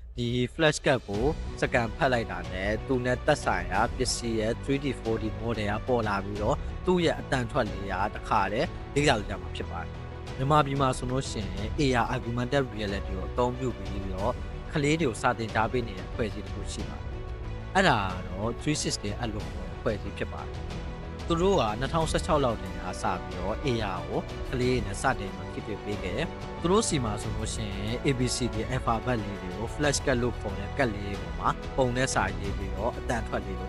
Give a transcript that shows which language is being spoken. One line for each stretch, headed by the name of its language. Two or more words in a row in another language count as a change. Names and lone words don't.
Burmese: ဒီ
English: flash card
Burmese: ကိုစကန်ဖတ်လိုက်တာနဲ့သူနဲ့သက်ဆိုင်ရာပစ္စည်းရဲ့
English: 3D 4D model
Burmese: ကပေါ်လာပြီးတော့သူ့ရဲ့အတန်ထွက်လေးရာတစ်ခါတည်းလေ့လာလို့ရမှာဖြစ်ပါတယ်မြန်မာပြည်မှာဆိုလို့ရှိရင်
English: AR augmented reality
Burmese: ကိုအသုံးပြုပြီးတော့က လေးတွေကိုစာသင်ကြားပေးနေတဲ့အဖွဲ့အစည်းတစ်ခုရှိပါတယ်အဲ့ဒါတော့360အလုပ်အဖွဲ့အစည်းဖြစ်ပါတယ်သူတို့က2016လောက်တည်းကစပြီးတော့ AR ကိုကလေးတွေနဲ့စတင်မှာဖြစ်ပေးခဲ့ တယ်သူတို့စီမှာဆိုလို့ရှိရင်
English: ABCD alphabet
Burmese: လေးတွေကို
English: flash card
Burmese: လို့ခေါ်တဲ့ကတ်လေးတွေမှာပုံနဲ့စာရေးပြီးတော့အတန်ထွက်လေးကိုထ